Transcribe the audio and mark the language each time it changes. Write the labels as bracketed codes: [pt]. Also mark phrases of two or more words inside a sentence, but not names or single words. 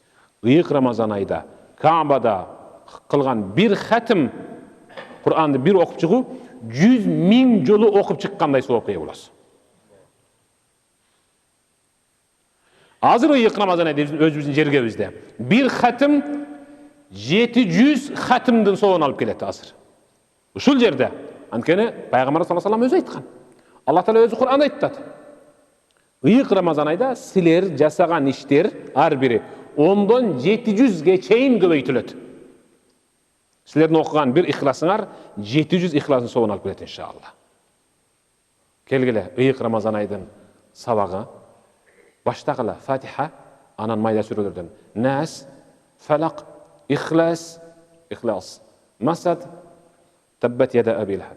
[ky] Ыйык Рамазан айда Каабада кылган 1 хатым Кур'анды 1 окуп чыгуу 100 000 жолу окуп чыккандай соопка ээ болосуз. Азыр ыйык Рамазан айда өзүбүздүн жергебизде 1 хатым 700 хатымдын соогун алып келет азыр. Ушул жерде, анткени Пайгамбар [ar] صلى الله عليه وسلم [ky] өзү айткан. Аллах Таала өзү Кур'анда айтат. Ыйык Рамазан айда силер жасаган иштер ар бири 10-дон 700ге чейин көбөйтүлөт. Силердин окуган бир ихласыңар 700 ихластын соогун алып келет иншалла. Келгиле, ыйык Рамазан айдын сабагы баштагыла Фатиха, анан майда сүрөлөрдөн Нас, Фалак, Ихлас, Масад, [ar] تبت يدا أبي لهب.